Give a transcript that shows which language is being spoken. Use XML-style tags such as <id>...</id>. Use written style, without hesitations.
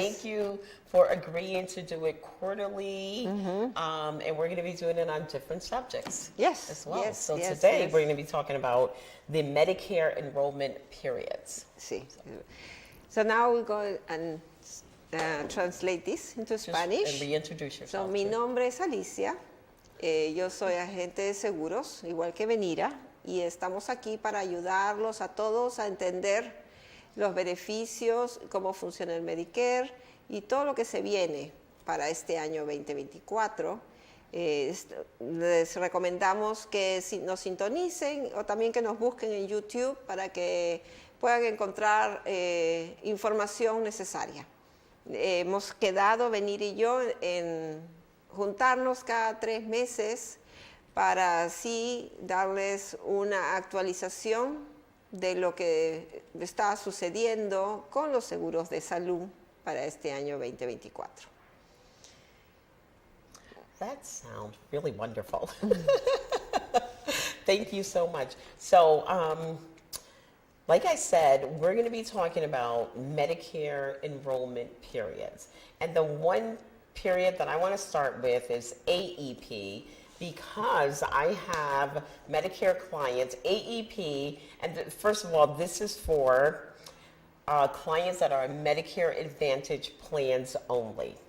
<en>Thank you for agreeing to do it quarterly. Mm-hmm. And we're going to be doing it on different subjects as well. Yes, so today we're going to be talking about the Medicare enrollment periods.</en> <es>Sí.</es> <en>So now we go and translate this into Spanish. And reintroduce yourself. So</en> <es>mi nombre es Alicia. Yo soy agente de seguros, igual que Benira. Y estamos aquí para ayudarlos a todos a entender los beneficios, cómo funciona el Medicare y todo lo que se viene para este año 2024. Les recomendamos que nos sintonicen o también que nos busquen en YouTube para que puedan encontrar información necesaria. Hemos quedado, Benir y yo, en juntarnos cada 3 meses para así darles una actualización de lo que está sucediendo con los seguros de salud para este año 2024.</es> <en>That sounds really wonderful. Thank you so much. So, like I said, we're going to be talking about Medicare enrollment periods. And the one period that I want to start with is AEP, because I have Medicare clients, AEP, and first of all, this is for clients that are Medicare Advantage plans only.</en>